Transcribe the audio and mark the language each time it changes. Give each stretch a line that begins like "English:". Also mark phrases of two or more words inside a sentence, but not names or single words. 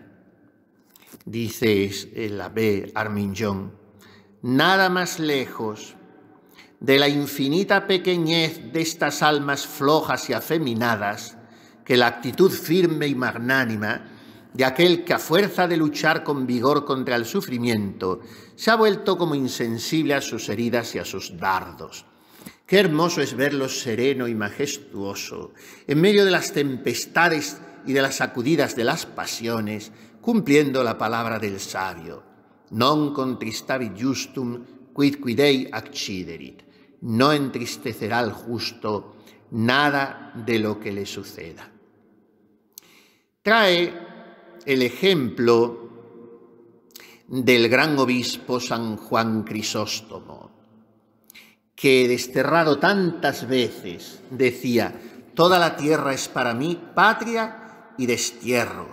Spanish: Dice el abbé Arminjon, nada más lejos de la infinita pequeñez de estas almas flojas y afeminadas que la actitud firme y magnánima de aquel que a fuerza de luchar con vigor contra el sufrimiento se ha vuelto como insensible a sus heridas y a sus dardos. Qué hermoso es verlo sereno y majestuoso en medio de las tempestades y de las sacudidas de las pasiones, cumpliendo la palabra del sabio.
Latin: Non contristavit justum quid quidei acciderit.
Spanish: No entristecerá al justo nada de lo que le suceda. Trae el ejemplo del gran obispo San Juan Crisóstomo, que desterrado tantas veces decía: toda la tierra es para mí patria y destierro.